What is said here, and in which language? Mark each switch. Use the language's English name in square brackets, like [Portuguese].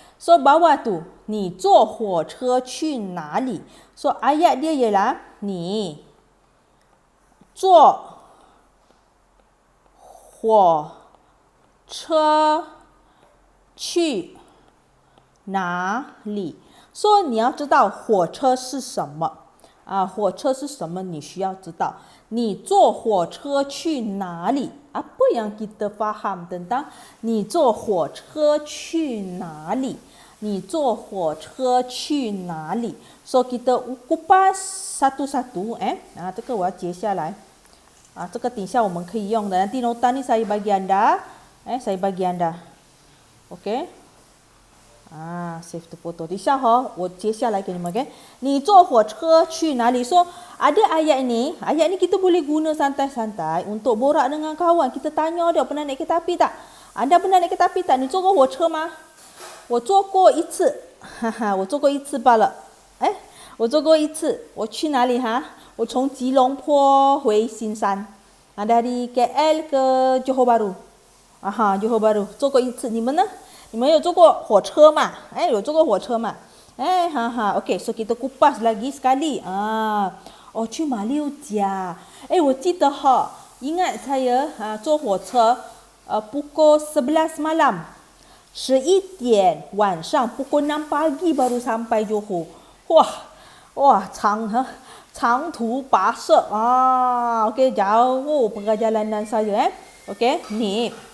[Malay] So bawah tu, [Chinese] 你坐火车去哪里? [Malay] So ayat dia ialah [Chinese] 你坐火车去哪里? So 你要知道火车是什么。火车是什么你需要知道。你坐火车去哪里? [Malay] Apa yang kita faham tentang [Chinese] 你坐火车去哪里? 你坐火车去哪里? [Malay] So kita kupas satu-satu. [Chinese] 这个我要截下来。这个等一下我们可以用的。 [Malay] Nanti nota ni saya bagi anda. Saya bagi anda. Okey. [English] Save the photo. [Chinese] 等一下我截下来给你们。 [Malay] Okay? [Chinese] 你坐火车去哪里? [Malay] So ada ayat ni kita boleh guna santai-santai untuk borak dengan kawan. Kita tanya dia, pernah naik kereta api tak? Anda pernah naik kereta api tak? [Chinese] 你坐过火车吗？我坐过一次。我坐过一次罢了。我坐过一次。我去哪里哈？我从吉隆坡回新山。 [Malay] dari KL ke Johor Bahru. [Chinese] Johor Bahru. 坐过一次。你们呢？你们有坐过火车吗？有坐过火车吗？ [Malay] OK, so kita kupas lagi sekali. [Chinese] 去马六甲。我记得 [Malay] ingat saya [Chinese] 坐火车 [Malay] pukul 11 malam. [Chinese] 11点晚上 [Malay] pukul 6 pagi baru sampai Johor. Wah, [Chinese] 长途跋涉 [Malay] okey, jauh perjalanan saya okey, ni.